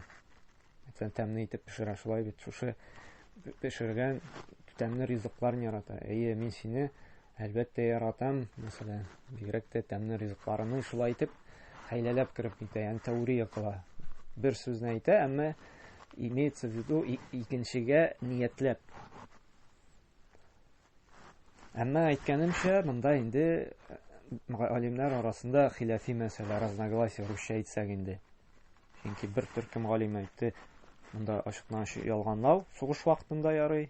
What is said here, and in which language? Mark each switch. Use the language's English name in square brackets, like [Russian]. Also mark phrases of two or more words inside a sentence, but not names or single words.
[Tatar] Мәсәлән, тәмле итеп пешерә, шулай бит. Шушы пешергән тәмле ризыкларны ярата. Әйе, мин сине әлбәттә яратам, мәсәлән, бигрәк тә тәмле ризыкларны шулай итеп хәйләләп киреп китә, ягъни тәүрия кыла. Бер сүзне әйтә, әмма [Russian] имеется в виду [Tatar] икенчегә ниятләп. Әмма әйткәнемчә, монда инде галимнәр арасында хилафи мәсьәлә, разногласия русча әйтсәк инде. Чөнки бер төркем галим әйтте, монда ачыктан-ачык ялганлау сугыш вакытында ярый.